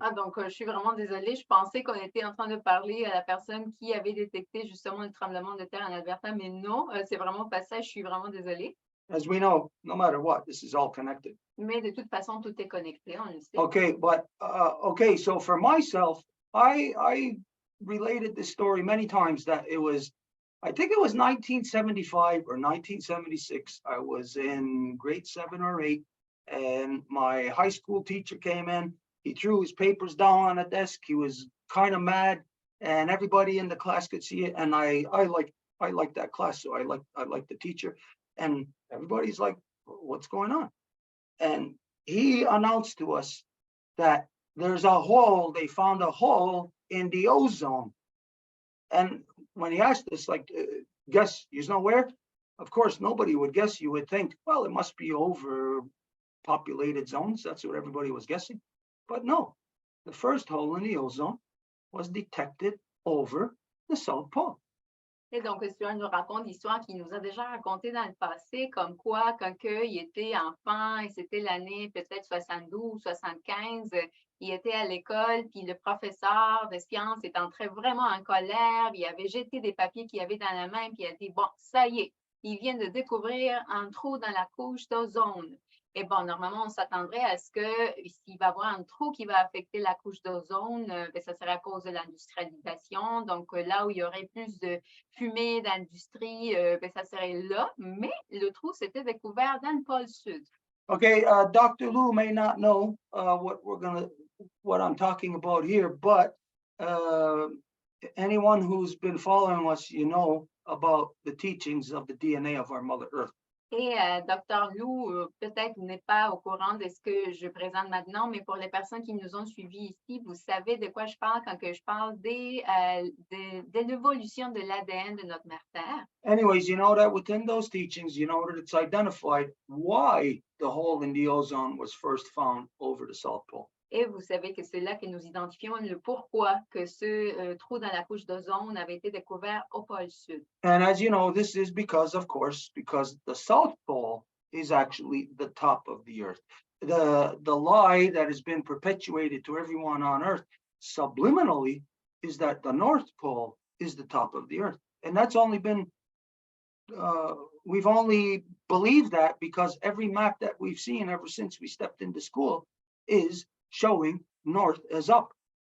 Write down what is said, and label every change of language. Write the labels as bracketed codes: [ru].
[fr] Ah, donc, je suis vraiment désolée. Je pensais qu'on était en train de parler à la personne qui avait détecté justement le tremblement de terre en Alberta, mais non, c'est vraiment pas ça. Je suis vraiment désolée. [en] As we know, no matter what, this is all connected. [fr] Mais de toute façon, tout est connecté, on le sait. [en] Okay, but okay, so for myself, I related this story many times that it was, I think it was 1975 or 1976. I was in grade 7 or 8, And my high school teacher came in, he threw his papers down on a desk, he was kind of mad, and everybody in the class could see it. And I like that class, so I like the teacher. And everybody's like, what's going on? And he announced to us that there's a hole, they found a hole in the ozone. And when he asked us, like, guess, you know where? Of course, nobody would guess. You would think, well, it must be overpopulated zones. That's what everybody was guessing. But no, the first hole in the ozone was detected over the South Pole. [fr] Et donc, Stuart nous raconte l'histoire qu'il nous a déjà racontée dans le passé, comme quoi, quand il était enfant, et c'était l'année peut-être 72, 75, il était à l'école, puis le professeur de sciences est entré vraiment en colère, il avait jeté des papiers qu'il avait dans la main, puis il a dit, bon, ça y est, il vient de découvrir un trou dans la couche d'ozone. Et bon, normalement, on s'attendrait à ce que s'il va y avoir un trou qui va affecter la couche d'ozone, ça serait à cause de l'industrialisation. Donc, là où il y aurait plus de fumée d'industrie, ça serait là. Mais le trou s'était découvert dans le pôle sud. [en] Okay, Dr. Lou may not know what I'm talking about here, but anyone who's been following us, you know about the teachings of the DNA of our Mother Earth. [fr] Et Dr. Lou, peut-être n'est pas au courant de ce que je présente maintenant, mais pour les personnes qui nous ont suivis ici, vous savez de quoi je parle quand je parle de l'évolution de l'ADN de notre mère Terre. [en] Anyways, you know that within those teachings, you know that it's identified why the hole in the ozone was first found over the South Pole. [fr] Et vous savez que c'est là que nous identifions le pourquoi que ce trou dans la couche d'ozone avait été découvert au pôle sud. [en] And as you know, this is because the South Pole is actually the top of the Earth. The lie that has been perpetuated to everyone on Earth subliminally is that the North Pole is the top of the Earth. And that's only been, we've only believed that because every map that we've seen ever since we stepped into school is showing north as up.